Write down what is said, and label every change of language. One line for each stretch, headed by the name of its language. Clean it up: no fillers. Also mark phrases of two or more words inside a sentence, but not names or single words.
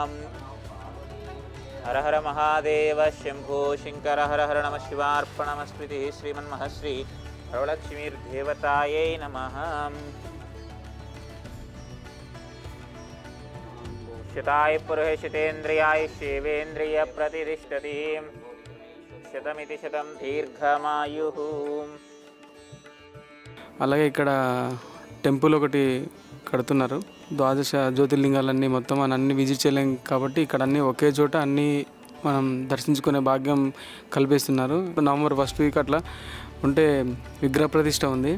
Sanskrit: हर हर महादेव शंभो शंकर हर हर नमः शिवार्पणमस्मृति श्रीमन्महश्री वरलक्ष्मीर्देवतायै नमः। शताय पुरुषे शतेन्द्रियाय शिवेन्द्रिय प्रतिष्ठति शतमिति शतं దీర్ఘమాయుః।
Telugu: అలాగే ఇక్కడ టెంపుల్ ఒకటి కడుతున్నారు। ద్వాదశ జ్యోతిర్లింగాలన్నీ మొత్తం అన్నీ విజిట్ చేయలేం కాబట్టి ఇక్కడ అన్నీ ఒకే చోట అన్నీ మనం దర్శించుకునే భాగ్యం కల్పిస్తున్నారు। నవంబర్
English: 1st week
Telugu: అట్లా ఉంటే విగ్రహ ప్రతిష్ఠ ఉంది।